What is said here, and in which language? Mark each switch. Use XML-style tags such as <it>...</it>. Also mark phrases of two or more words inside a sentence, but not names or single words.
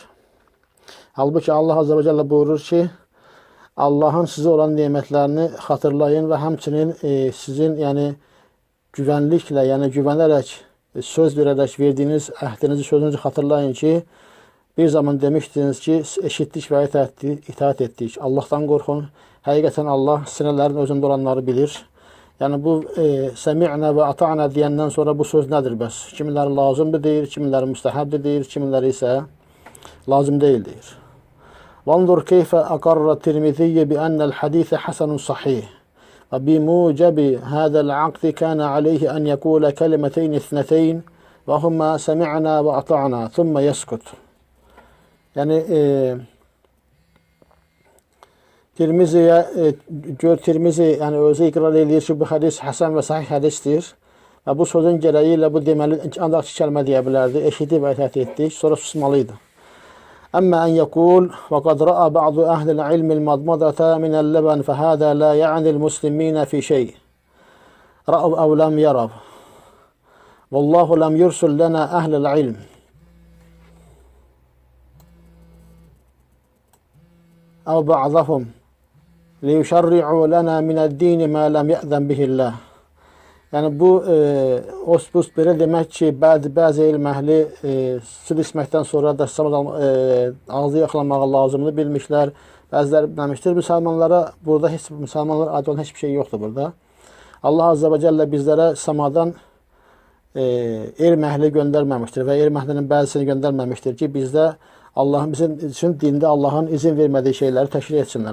<az>Halbuki Allah</az> <ar>عز وجل</ar> <az>buyurur ki, Allahın sizə olan nemətlərini xatırlayın və həmçinin sizin yəni güvənliklə, yəni güvənərək, söz verərək verdiyiniz əhdinizi, sözünüzü xatırlayın ki, bir zaman demişdiniz ki, eşitdik və itaat etdik. Allahdan qorxun. Həqiqətən Allah sinələrin özündə olanları bilir. Yəni bu</az> <ar>سمعنا وأطعنا</ar> <az>deyəndən sonra bu söz nədir bəs? Kimiləri lazımdır deyir, kimiləri müstəhəbdir deyir, kimiləri isə lazım deyil deyir.</az> <ar>وانظر كيف أقر الترمذي بأن الحديث حسن صحيح وبموجب هذا العقد كان عليه أن يقول كلمتين اثنتين وهما سمعنا وأطعنا ثم يسكت.</ar> <az>Yani Tirmizi yani özü iqrar edir ki, bu hadis hasan və sahih hadisdir. Və bu sözün gərəyi bu deməli ancaq iki kəlmə deyə bilərdi. Eşitdi və itaat etdik, sonra susmalıydı.</az> <ar>أما أن يقول وقد رأى بعض أهل العلم المضمضة من اللبن فهذا لا يعني المسلمين في شيء رأوا أو لم يروا والله لم يرسل لنا أهل العلم أو بعضهم ليشرعوا لنا من الدين ما لم يأذن به الله.</ar> <az>Yəni bu osbus belə demək ki, bəzi elm əhli süd içməkdən sonra da ağzı yaxlamağı lazımını bilmişlər. Bəziləri bilməmişdir. Müsəlmanlara aid olan heç bir şey yoxdur burada. Allah</az> <ar>عز وجل</ar> <az>bizlərə samadan elm əhli göndərməmişdir və elm əhlinin bəzisini göndərməmişdir ki, bizdə bizim üçün dində Allahın izin vermədiyi şeyləri təşkil etsinlər.</az>